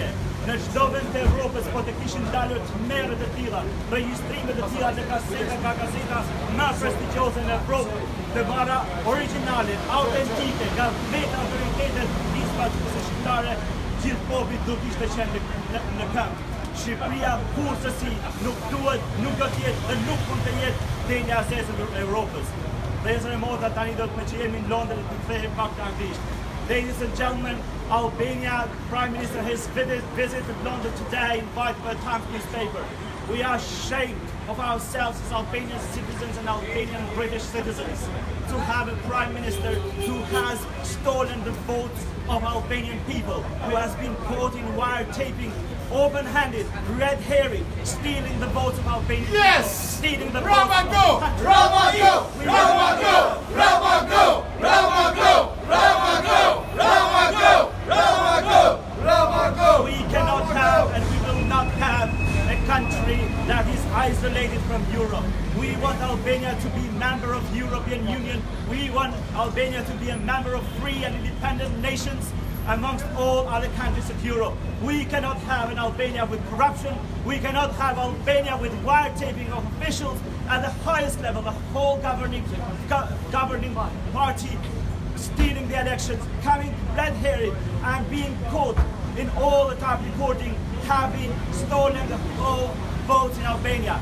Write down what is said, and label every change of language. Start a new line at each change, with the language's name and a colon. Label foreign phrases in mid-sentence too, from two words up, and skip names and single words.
Albanian: Në çdo vend të Evropës po të kishin dalur merret të tilla, regjistrime të tilla në kaseta nga gazeta më prestigjioze në Evropë, të marra origjinale, autentike, nga vetë autoritetet nismatëse shqiptare, gjithë populli do të ishte qenë në këmbë. Shqipëria kurrësi nuk duhet, nuk do të jetë dhe nuk mund të jetë denja asese e Europës. Vëllezër e motra, tani do të që jemi në Londër të kthehemi pak në anglisht.
English: Ladies and gentlemen, Albania Prime Minister has visited London today, invited by the Times newspaper. We are ashamed of ourselves as Albanian citizens and Albanian British citizens to have a Prime Minister who has stolen the votes of Albanian people, who has been caught in wiretapping, open-handed, red herring, stealing the votes of Albanians. Yes! Stealing the Rama votes go! of Rama go! Rama go! Rama go! Rama go! Rama go! Rama go! Rama go! Rama go! We cannot have and we will not have a country that is isolated from Europe. We want Albania to be a member of the European Union. We want Albania to be a member of free and independent nations amongst all other countries of Europe. We cannot have an Albania with corruption. We cannot have Albania with wiretapping of officials at the highest level, the whole governing party stealing the elections, coming red-handed and being caught in all the tape recording, having stolen the whole votes in Albania.